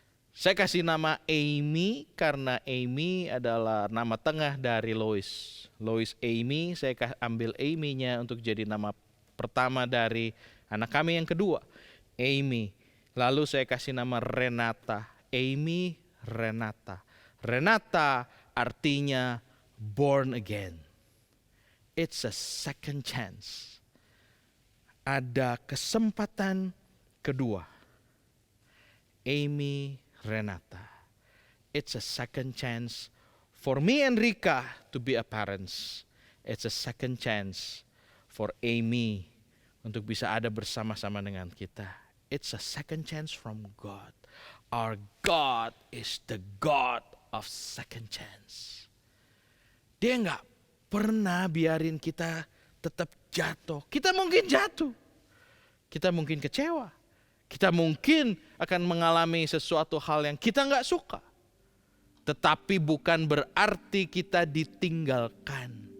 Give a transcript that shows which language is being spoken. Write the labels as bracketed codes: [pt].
[id] Saya kasih nama Amy karena Amy adalah nama tengah dari Lois. Lois Amy, saya ambil Amy-nya untuk jadi nama pertama dari anak kami yang kedua, Amy. Lalu saya kasih nama Renata, Amy Renata. Renata artinya [en] born again. It's a second chance. [id] Ada kesempatan kedua. [en] Amy Renata. It's a second chance for me and Rika to be a parents. It's a second chance for Amy [id] untuk bisa ada bersama-sama dengan kita. [en] It's a second chance from God. Our God is the God of second chance. [id] Dia nggak pernah biarin kita tetap jatuh. Kita mungkin jatuh. Kita mungkin kecewa. Kita mungkin akan mengalami sesuatu hal yang kita nggak suka. Tetapi bukan berarti kita ditinggalkan.